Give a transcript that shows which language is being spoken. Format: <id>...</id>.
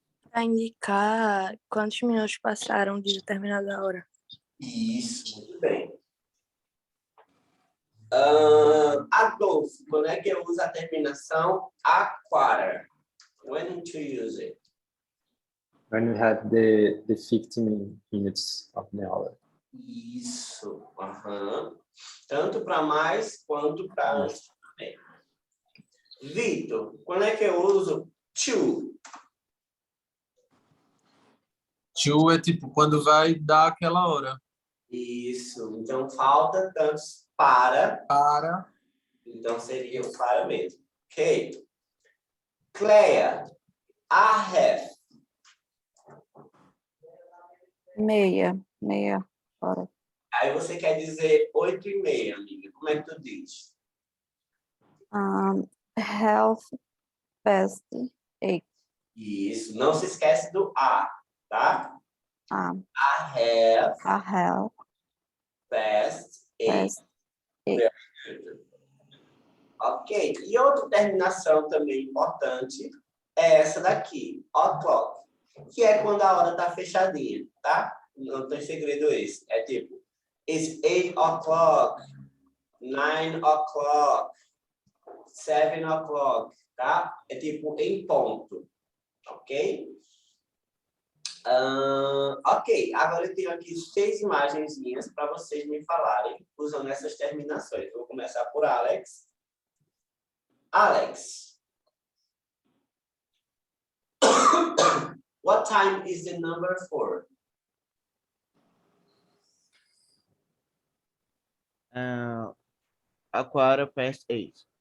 <pt>Para indicar quantos minutos passaram de determinada hora. Isso, muito bem. Adolfo, quando é que eu uso a terminação a quarter?</pt> <en>When to use it? When we have the 15 minutes of the hour.</en> <pt>Isso. Aham. Tanto para mais quanto para antes também. Vitor, quando é que eu uso to? To é tipo quando vai dar aquela hora. Isso. Então, falta tantos para. Para. Então, seria o para mesmo. Ok. Cleia, a half. Meia hora. Aí você quer dizer 8:30, amiga. Como é que tu diz?</pt> <en>Half past 8.</en> <pt>Isso. Não se esquece do a, tá? Ah,</pt> <en>A half a half past 8. past 8. Ok.</en> <pt>E outra terminação também importante é essa daqui, o'clock, que é quando a hora tá fechadinha, tá? Não tem segredo esse.</pt> <en>É tipo, it's 8 o'clock, 9 o'clock, 7 o'clock, tá?</en> <pt>É tipo em ponto, ok? Ok, agora eu tenho aqui 6 imagenzinhas para vocês me falarem usando essas terminações. Vou começar por Alex.</pt> <en>Alex, what time is the number 4? A quarter past 8.</en>